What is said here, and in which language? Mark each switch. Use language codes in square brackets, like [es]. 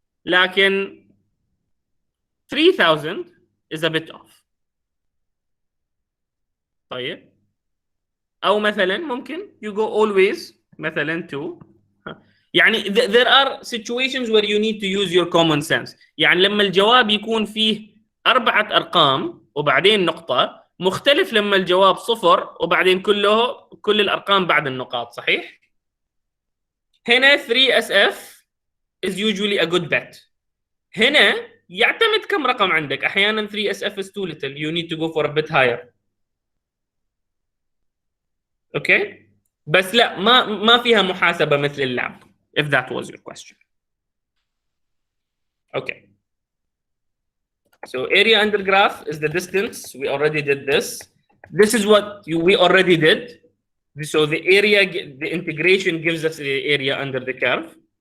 [ar] لكن [en] 3000 is a bit off. [ar] طيب. أو مثلا ممكن [en] you go always [ar] مثلا to. يعني [en] there are situations where you need to use your common sense. [ar] يعني لما الجواب يكون فيه 4 أرقام وبعدين نقطة، مختلف لما الجواب 0 وبعدين كل الأرقام بعد النقاط. صحيح؟ هنا [en] 3SF is usually a good bet. [ar] هنا يعتمد كم رقم عندك. أحيانا [en] 3SF is too little. You need to go for a bit higher. [ar] أوكي؟ بس لا، ما فيها محاسبة مثل اللعب. [en] If that was your question. Okay. So area under graph is the distance. We already did this. This is what we already did. So the area, the integration gives us the area under the curve.